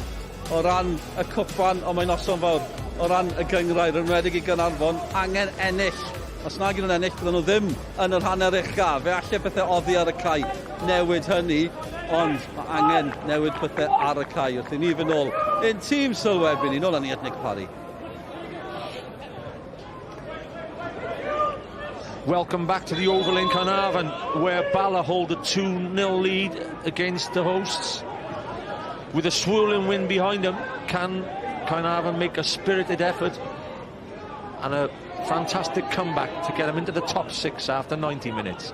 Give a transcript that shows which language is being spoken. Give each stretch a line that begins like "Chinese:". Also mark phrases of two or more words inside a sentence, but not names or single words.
Welsh: O ran y cwpan, ond mae'n noson fawr. O ran y gyngrair, yn wedig i Caernarfon, angen ennill. Os nag yn ennill, bydden nhw ddim yn yr hanner ucha. Fe allai bethau oddi ar y cae newid hynny, ond mae angen newid bethau ar y cae. Wrth i ni fynd nôl un tîm sylwebyn ni, nôl â ni at Nick Parry.
English: Welcome back to the Oval in Caernarfon, where Bala hold a 2-0 lead against the hosts. With a swirling wind behind them, can Caernarfon make a spirited effort and a fantastic comeback to get them into the top 6 after 90 minutes?